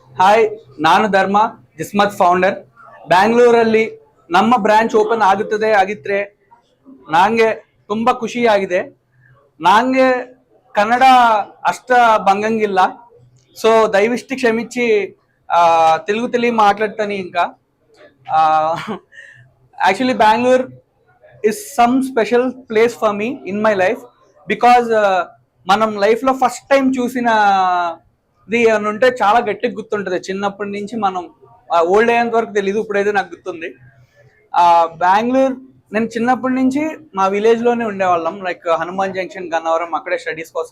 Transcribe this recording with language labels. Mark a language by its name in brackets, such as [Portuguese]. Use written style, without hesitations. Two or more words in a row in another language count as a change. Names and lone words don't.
[Kannada] ಹಾಯ್, ನಾನು ಧರ್ಮ, ಜಿಸ್ಮತ್ ಫೌಂಡರ್. ಬ್ಯಾಂಗ್ಳೂರಲ್ಲಿ ನಮ್ಮ [English] branch open [Kannada] ಆಗಿದ್ರೆ ನಂಗೆ ತುಂಬಾ ಖುಷಿ ಆಗಿದೆ. ನಂಗೆ ಕನ್ನಡ ಅಷ್ಟ ಬಂಗಂಗಿಲ್ಲ, [Telugu] సో దయవిష్టి క్షమించి తెలుగు మాట్లాడతాను. ఇంకా యాక్చువల్లీ బెంగళూరు [English] is some special place for me in my life because [Telugu] మనం లైఫ్లో [English] first time [Telugu] చూసినది అని ఉంటే చాలా గట్టిగా గుర్తుంటుంది. చిన్నప్పటి నుంచి మనం ఓల్డ్ అయ్యేంత వరకు తెలియదు, ఇప్పుడైతే నాకు గుర్తుంది. బెంగళూరు నేను చిన్నప్పటి నుంచి మా విలేజ్లోనే ఉండేవాళ్ళం, లైక్ హనుమాన్ జంక్షన్, గన్నవరం, అక్కడే స్టడీస్ కోసం.